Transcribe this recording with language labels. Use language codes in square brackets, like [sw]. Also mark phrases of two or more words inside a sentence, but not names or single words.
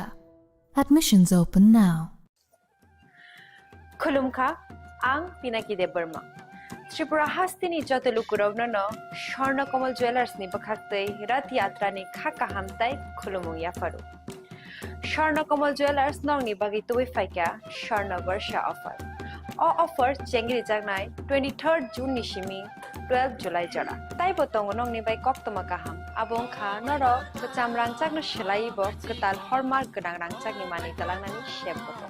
[en] Admissions open now. [trp] Khulumkha, ang Pinakide Burma. Tripura hastini jotulukurogno no, Shorna Komal Jewelers ni bakakte, Rat Yatra ni Khaka Hamtai, Khulumung Yafaru. Shorna Komal Jewelers nong ni bagito faika, Shorna Varsha offer. All offer Chengri Jagnai, 23rd June Nishimi, 12 July Jara. Tai botong nong ni by Koptomakaham, Abong Kha, Noro, Kacham Rangchak no Shilaibo, Katal Hormar Gadang Rangchak ni Mani Talanani Shepotong.